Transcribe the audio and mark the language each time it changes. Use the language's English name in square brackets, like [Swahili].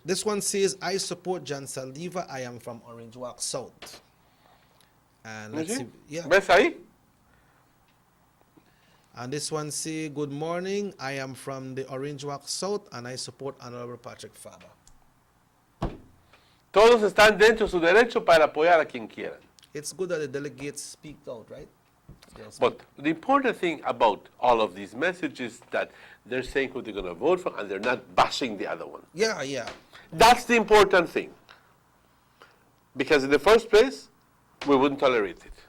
[English] this one says, "I support John Saldiva. I am from Orange Walk South." And let's see, yeah. [Spanish] ¿Ves ahí? [English] And this one say, "Good morning. I am from the Orange Walk South, and I support Honorable Patrick Faber." [Spanish] Todos están dentro de su derecho para apoyar a quien quieran. [English] It's good that the delegates speak out, right? Yes. But the important thing about all of these messages is that they're saying who they're going to vote for and they're not bashing the other one. Yeah, yeah. That's the important thing. Because in the first place, we wouldn't tolerate it.